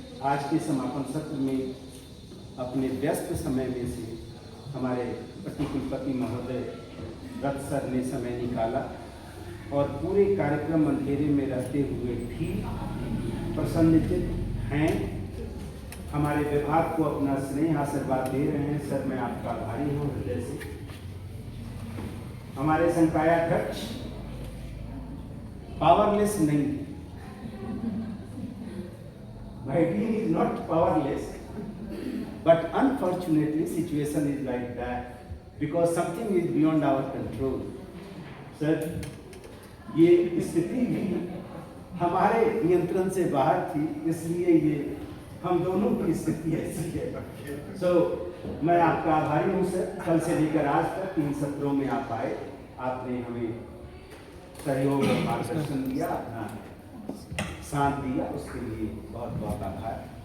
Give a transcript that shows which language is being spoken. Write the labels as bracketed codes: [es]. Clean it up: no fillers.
[hi] आज के समापन सत्र में अपने व्यस्त समय में से हमारे प्रतिकुलपति महोदय दत्त सर ने समय निकाला और पूरे कार्यक्रम अंधेरे में रहते हुए भी प्रसन्नचित्त हैं, हमारे विभाग को अपना स्नेह आशीर्वाद दे रहे हैं। सर, मैं आपका आभारी हूँ हृदय से। हमारे संकायाध्यक्ष पावरलेस नहीं, [en] My dean is not powerless, But unfortunately, situation is like that because something is beyond our control. [hi] Sir, ये स्थिति भी हमारे नियंत्रण से बाहर थी, इसलिए ये हम दोनों की स्थिति ऐसी है। So, मैं आपका आभारी हूँ सर। कल से लेकर आज तक 3 सत्रों में आप आए, आपने हमें सहयोग और मार्गदर्शन दिया, अपना साथ दिया, उसके लिए बहुत बहुत आभार।